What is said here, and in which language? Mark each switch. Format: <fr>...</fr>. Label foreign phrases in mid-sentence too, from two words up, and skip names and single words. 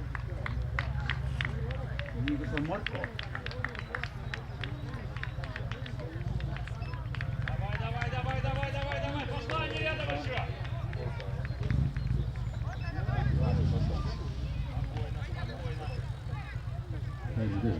<et>Nii, kas on Marko?</et> <ru>Давай. Пошла, не рядом еще. Спокойно.</ru> <et>välja tööle.</et>